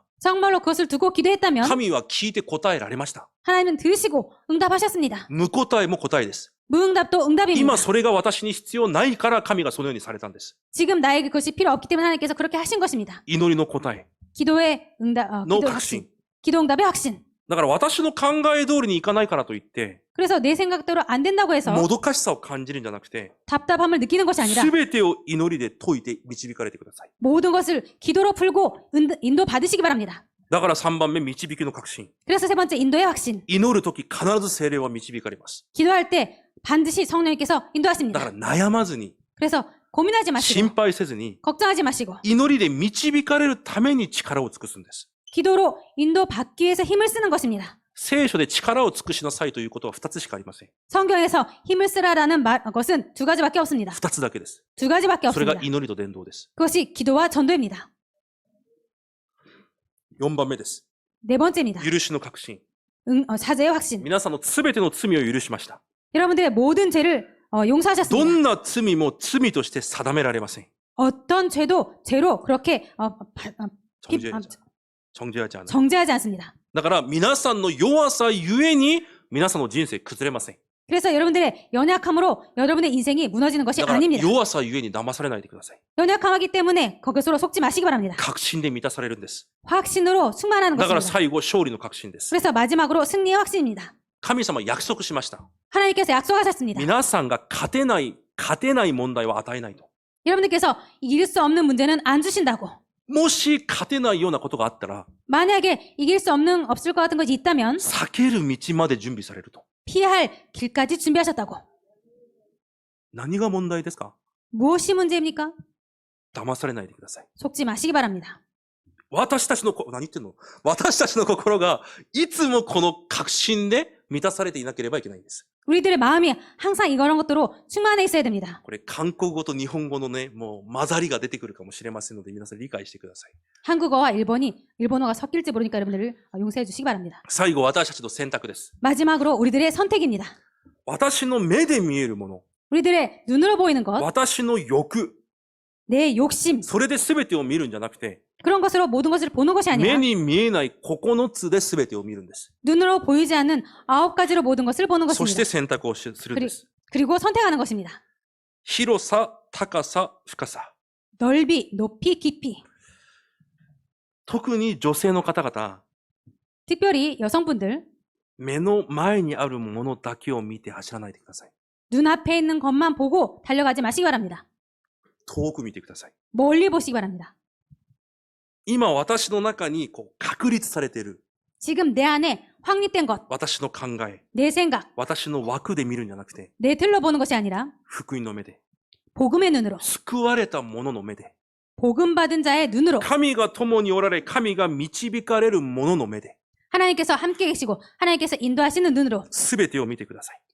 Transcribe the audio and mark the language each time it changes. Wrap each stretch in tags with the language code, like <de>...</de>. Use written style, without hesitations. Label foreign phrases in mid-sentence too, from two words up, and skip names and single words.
<ko>정말로 그것을 두고 기도했다면</ko> <ja>神は聞いて答えられました。</ja> <ko>하나님은 들으시고 응답하셨습니다.</ko> <ja>無答えも答えです。</ja> <ko>무응답도 응답입니다.</ko> <ja>今それが私に必要ないから神がそのようにされたんです。</ja> <ko>지금 나에게 그것이 필요 없기 때문에 하나님께서 그렇게 하신 것입니다.</ko> <ja>祈りの答え</ja> <ko>기도의 응답,</ko> <ja>の確信。</ja> <ko>기도 응답의 확신.</ko> <ja>だから私の考え通りにいかないからといって、</ja> <ko>그래서 내 생각대로 안 된다고 해서</ko> <ja>もどかしさを感じるんじゃなくて、</ja> <ko>답답함을 느끼는 것이 아니라</ko> <ja>すべてを祈りで解いて導かれてください。</ja> <ko>모든 것을 기도로 풀고 인도 받으시기 바랍니다.</ko> <ja>だから3番目、導きの確信。</ja> <ko>그래서 세 번째 인도의 확신.</ko> <ja>祈るとき必ず聖霊は導かれます。</ja> <ko>기도할 때 반드시 성령님께서</ko> <ja>だか</ja> <ko>인도하십니다.</ko> <ja>ら悩まずに、</ja> <ko>그래서 고민하지</ko> <ja>心</ja> <ko>마시고</ko> <ja>配せずに、</ja> <ko>걱정하지 마시고</ko> <ja>祈りで導かれるために力を尽くすんです。</ja> <ko>기도로 인도받기 위해서 힘을 쓰는 것입니다.</ko> <ja>聖書で力を尽くしなさいということは2つしかありません。</ja> <ko>성경에서 힘을 쓰라라는 것은 두 가지밖에 없습니다.</ko> <ja>2 つだけです。</ja> <ko>두 가지밖에</ko> <ja>それが</ja> <ko>없습니다.</ko> <ja>祈りと伝道です。</ja> <ko>그것이 기도와 전도입니다.</ko> <ja>4 番目です。</ja> <ko>네 번째입니다.</ko> <ja>許しの確信。</ja> <ko>사죄의 확신.</ko> <ja>皆さんのすべての罪を許しました。</ja> <ko>여러분들의 모든 죄를</ko> <ja>ど</ja> <ko>용서하셨습니다.</ko> <ja>んな罪も罪として定められません。</ja> <ko>어떤 죄도 죄로 그렇게 정죄하지 않아요. 정죄하지 않습니다.</ko> <ja>だから皆さんの弱さゆえに皆さんの人生崩れません。</ja> <ko>그래서 여러분들의 연약함으로 여러분의 인생이 무너지는 것이</ko> <ja>だから</ja> <ko>아닙니다.</ko> <ja>弱さゆえに騙されないでください。</ja> <ko>연약하기 때문에 그것으로 속지 마시기 바랍니다.</ko> <ja>確信で満たされるんです。</ja> <ko>확신으로 충만하는</ko> <ja>だから</ja> <ko>것입니다.</ko> <ja>最後勝利の確信です。</ja> <ko>그래서 마지막으로 승리의 확신입니다.</ko> <ja>神様約束しました。</ja> <ko>하나님께서 약속하셨습니다.</ko> <ja>皆さんが勝てない問題は与えないと。</ja> <ko>여러분들께서 이길 수 없는 문제는 안 주신다고.</ko> <ja>もし勝てないようなことがあったら、</ja> <ko>만약에 이길 수 없을 것 같은 것이 있다면</ko> <ja>避ける道まで準備されると。</ja> <ko>피할 길까지 준비하셨다고.</ko> <ja>何が問題ですか？</ja> <ko>무엇이 문제입니까?</ko> <ja>騙されないでください。</ja> <ko>속지 마시기 바랍니다.</ko> <ja>私たちの心がいつもこの確信で満たされていなければいけないんです。</ja> <ko>우리들의 마음이 항상 이런 것들로 충만해 있어야 됩니다.</ko> <ja>これ韓国語と日本語のね、もう混ざりが出てくるかもしれませんので皆さん理解してください。</ja> <ko>한국어와 일본어가 섞일지 모르니까 여러분들 용서해 주시기 바랍니다.</ko> <ja>最後私たちの選択です。</ja> <ko>마지막으로 우리들의 선택입니다.</ko> <ja>私の目で見えるもの、</ja> <ko>우리들의 눈으로 보이는 것,</ko> <ja>私の欲、</ja> <ko>내 욕심,</ko> <ja>それで全てを見るんじゃなくて、</ja> <ko>그런 것으로 모든 것을 보는 것이</ko> <ja>目</ja> <ko>아니라</ko> <ja>に見えない9つで全てを見るんです。</ja> <ko>눈으로 보이지 않는 9가지로 모든 것을 보는</ko> <ja>そして</ja> <ko>것입니다.</ko> <ja>選択をするんです。</ja> <ko>그리고 선택하는 것입니다.</ko> <ja>広さ、高さ、深さ。</ja> <ko>넓이, 높이, 깊이.</ko> <ja>特に女性の方々、</ja> <ko>특별히 여성분들,</ko> <ja>目の前にあるものだけを見て走らないでください。</ja> <ko>눈앞에 있는 것만 보고 달려가지 마시기 바랍니다.</ko> <ja>遠く見てください。</ja> <ko>멀리 보시기 바랍니다.</ko> <ja>今私の中に確立されている</ja> <ko>지금 내 안에 확립된 것,</ko> <ja>私の考え、</ja> <ko>내 생각,</ko> <ja>私の枠で見るんじゃなくて、</ja> <ko>내 틀로 보는 것이 아니라</ko> <ja>福音の目で、</ja> <ko>복음의 눈으로,</ko> <ja>救われた者の目で、</ja> <ko>복음 받은 자의 눈으로</ko> <ja>神が共におられ、神が導かれる者の目で、</ja> <ko>하나님께서 함께 계시고 하나님께서 인도하시는 눈으로</ko> <ja>すべてを見てください。</ja>